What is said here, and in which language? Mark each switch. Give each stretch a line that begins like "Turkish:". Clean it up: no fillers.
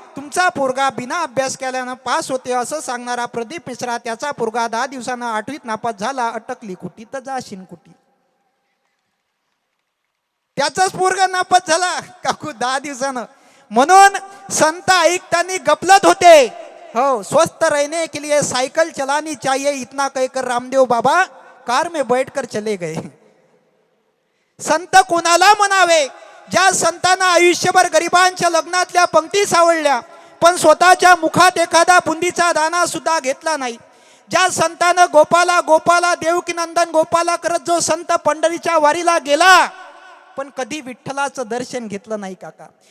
Marathi: तुमचा पोरगा बिना अभ्यास केल्यानं पास होते असं सांगणारा प्रदीप मिश्रा, त्याचा पोरगा 10 दिवसानं 8वीत नापास झाला. अटकली कुटी तर जाशीन कुटी. त्याचाच पोरगा नापास झाला काकू 10 दिवसानं. म्हणून संत ऐकतानी गपलत होते.
Hindi: हो, स्वस्थ रहने के लिए साइकिल चलानी चाहिए, इतना कहकर रामदेव बाबा कार में बैठकर चले गए.
Marathi: संत कोणाला म्हणावे? ज्या संतांना आयुष्यभर गरिबांच्या लग्नातल्या पंक्ती सावळल्या पण स्वतःच्या मुखात एखादा बुंदीचा दाना सुद्धा घेतला नाही. ज्या संतानं गोपाला गोपाला देवकीनंदन गोपाला करत जो संत पंढरीच्या वारीला गेला पण कधी विठ्ठलाचं दर्शन घेतलं नाही काका.